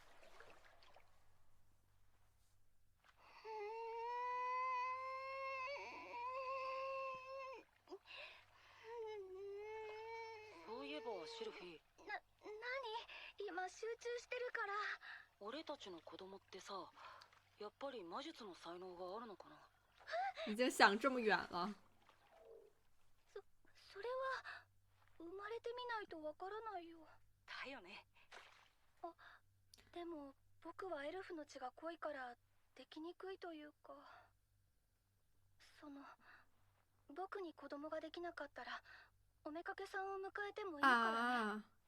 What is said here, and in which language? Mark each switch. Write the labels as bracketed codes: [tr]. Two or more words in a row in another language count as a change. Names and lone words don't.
[ja] そういえばシルフィー。何？今集中してるから。俺たちの子供ってさ、やっぱり魔術の才能があるのかな？ [zh] 已经想这么远了。 [ja] それは生まれてみないとわからないよ。だよね。でも僕はエルフの血が濃いからできにくいというか、僕に子供ができなかったらおめかけさんを迎えてもいいからね。